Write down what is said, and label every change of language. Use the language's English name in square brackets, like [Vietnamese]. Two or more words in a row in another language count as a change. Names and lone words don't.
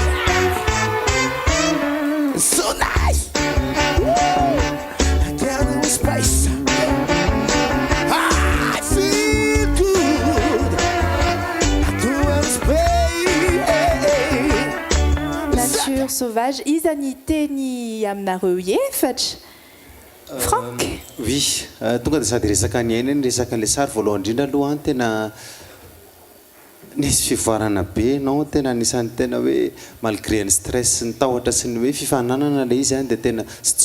[English] So nice. I got spice. I feel good. [French] Nature sauvage, [Malagasy] izany teny aminareo efatra. Franck. Oui, tonga dia sady resaka ny aina ny resaka an'ilay sary voalohany indrindra aloha tena nisy fivoarana be nao tena anisan'ny tena hoe malgré ny stress sy ny tahotra sy ny hoe fifananana ilay izy dia tena tsy